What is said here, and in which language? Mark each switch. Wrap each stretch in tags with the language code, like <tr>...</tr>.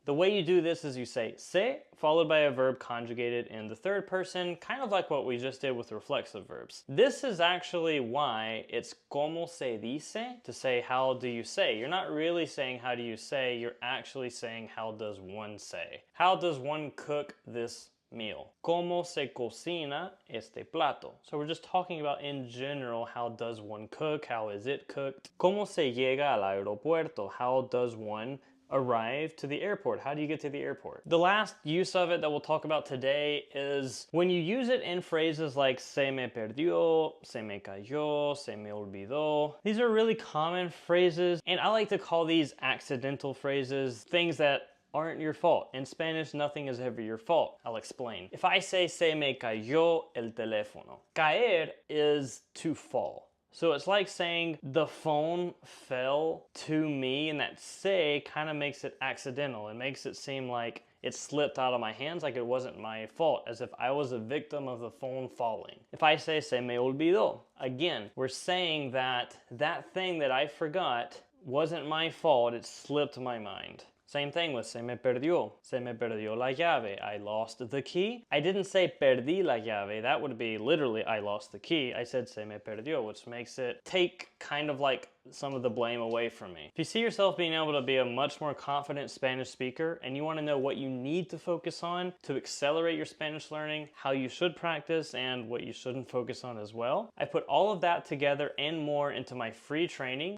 <en>The way you do this is you say se followed by a verb conjugated in the third person, kind of like what we just did with reflexive verbs. This is actually why it's</en> <es>como se dice,</es> <en>to say how do you say. You're not really saying how do you say, you're actually saying how does one say. How does one cook this meal?</en> <es>¿Cómo se cocina este plato?</es> <en>So we're just talking about in general, how does one cook? How is it cooked?</en> <es>¿Cómo se llega al aeropuerto?</es> <en>How does one arrive to the airport? How do you get to the airport? The last use of it that we'll talk about today is when you use it in phrases like</en> <es>se me perdió, se me cayó, se me olvidó.</es> <en>These are really common phrases, and I like to call these accidental phrases, things that aren't your fault. In Spanish, nothing is ever your fault. I'll explain. If I say</en> <es>se me cayó el teléfono,</es> <en>caer is to fall. So it's like saying the phone fell to me, and that se kind of makes it accidental. It makes it seem like it slipped out of my hands, like it wasn't my fault, as if I was a victim of the phone falling. If I say</en> <es>se me olvidó,</es> <en>again, we're saying that that thing that I forgot wasn't my fault, it slipped my mind. Same thing with</en> <es>se me perdió la llave.</es> <en>I lost the key. I didn't say</en> <es>perdí la llave.</es> <en>That would be literally I lost the key. I said</en> <es>se me perdió,</es> <en>which makes it take kind of like some of the blame away from me. If you see yourself being able to be a much more confident Spanish speaker and you want to know what you need to focus on to accelerate your Spanish learning, how you should practice, and what you shouldn't focus on as well, I put all of that together and more into my free training.</en>